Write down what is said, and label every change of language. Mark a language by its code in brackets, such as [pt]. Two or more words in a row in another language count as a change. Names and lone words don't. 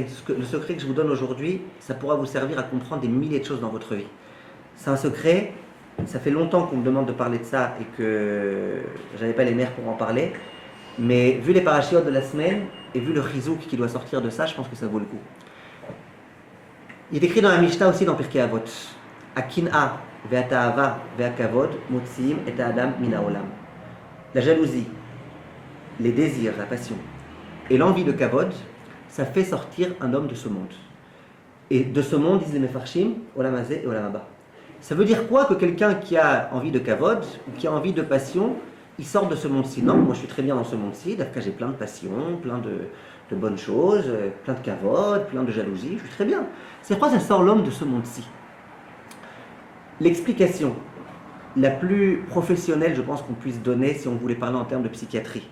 [fr] Le secret que je vous donne aujourd'hui, ça pourra vous servir à comprendre des milliers de choses dans votre vie. C'est un secret, ça fait longtemps qu'on me demande de parler de ça et que j'avais pas les nerfs pour en parler. Mais vu les parachiotes de la semaine et vu le chizouk qui doit sortir de ça, je pense que ça vaut le coup. Il est écrit dans la Mishnah aussi dans Pirkei Avot. [he] הקנאה והתאוה והכבוד מוציאין את האדם מן העולם. [fr] La jalousie, les désirs, la passion et l'envie de kavod, ça fait sortir un homme de ce monde. Et de ce monde, disent les Mefarshim, [he] עולם הזה [fr] et [he] עולם הבא. [fr] Ça veut dire quoi que quelqu'un qui a envie de kavod ou qui a envie de passion, il sort de ce monde-ci? Non, moi je suis très bien dans ce monde-ci, d'Afka j'ai plein de passion, plein de bonnes choses, plein de kavod, plein de jalousie, je suis très bien. C'est quoi ça sort l'homme de ce monde-ci? L'explication la plus professionnelle, je pense qu'on puisse donner si on voulait parler en termes de psychiatrie.